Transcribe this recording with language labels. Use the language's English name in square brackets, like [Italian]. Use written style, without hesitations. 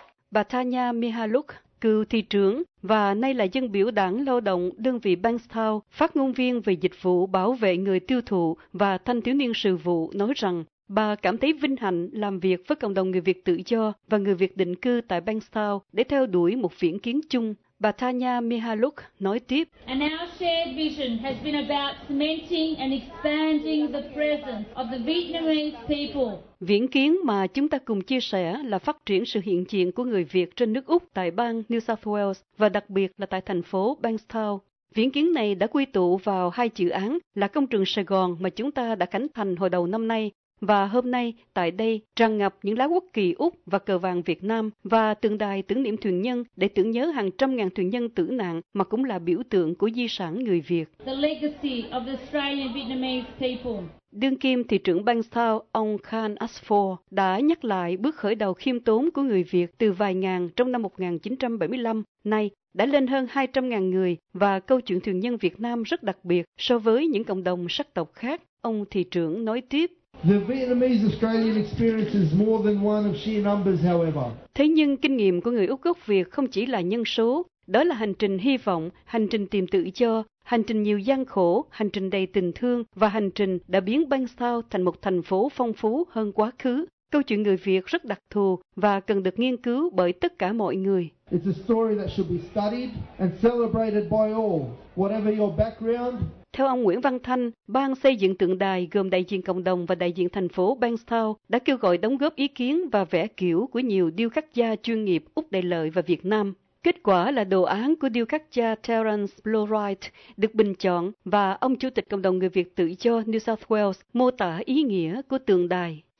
[Vietnamese] Bà Tanya Mihaluk, cựu thị trưởng và nay là dân biểu đảng lao động đơn vị Bankstown, phát ngôn viên về dịch vụ bảo vệ người tiêu thụ và thanh thiếu niên sự vụ, nói rằng bà cảm thấy vinh hạnh làm việc với cộng đồng người Việt tự do và người Việt định cư tại Bankstown để theo đuổi một viễn kiến chung. Bà Tanya Mihaluk nói tiếp. [English] And our shared vision has been about cementing and expanding the presence of the Vietnamese people. [Vietnamese] Viễn kiến mà chúng ta cùng chia sẻ là phát triển sự hiện diện của người Việt trên nước Úc tại bang New South Wales và đặc biệt là tại thành phố Bankstown. Viễn kiến này đã quy tụ vào hai dự án là công trường Sài Gòn mà chúng ta đã khánh thành hồi đầu năm nay. Và hôm nay, tại đây, tràn ngập những lá quốc kỳ Úc và cờ vàng Việt Nam và tượng đài tưởng niệm thuyền nhân để tưởng nhớ hàng trăm ngàn thuyền nhân tử nạn mà cũng là biểu tượng của di sản người Việt. [English] The legacy of the Australian Vietnamese people. [Vietnamese] Đương kim thị trưởng Bankstown, ông Khan Asfor, đã nhắc lại bước khởi đầu khiêm tốn của người Việt từ vài ngàn trong năm 1975, nay đã lên hơn 200.000 người và câu chuyện thuyền nhân Việt Nam rất đặc biệt so với những cộng đồng sắc tộc khác. Ông thị trưởng nói tiếp. [English] The Vietnamese-Australian experience is more than one of sheer numbers, however. [Vietnamese] Thế nhưng kinh nghiệm của người Úc gốc Việt không chỉ là nhân số, đó là hành trình hy vọng, hành trình tìm tự do, hành trình nhiều gian khổ, hành trình đầy tình thương và hành trình đã biến Bankstown thành một thành phố phong phú hơn quá khứ. Câu chuyện người Việt rất đặc thù và cần được nghiên cứu bởi tất cả mọi người. [English] It's a story that should be studied and celebrated by all, whatever your background. [Vietnamese] Theo ông Nguyễn Văn Thanh, ban xây dựng tượng đài gồm đại diện cộng đồng và đại diện thành phố Bankstown đã kêu gọi đóng góp ý kiến và vẽ kiểu của nhiều điêu khắc gia chuyên nghiệp Úc Đại Lợi và Việt Nam. Kết quả là đồ án của điêu khắc gia Terence Blowright được bình chọn và ông chủ tịch cộng đồng người Việt tự do New South Wales mô tả ý nghĩa của tượng đài.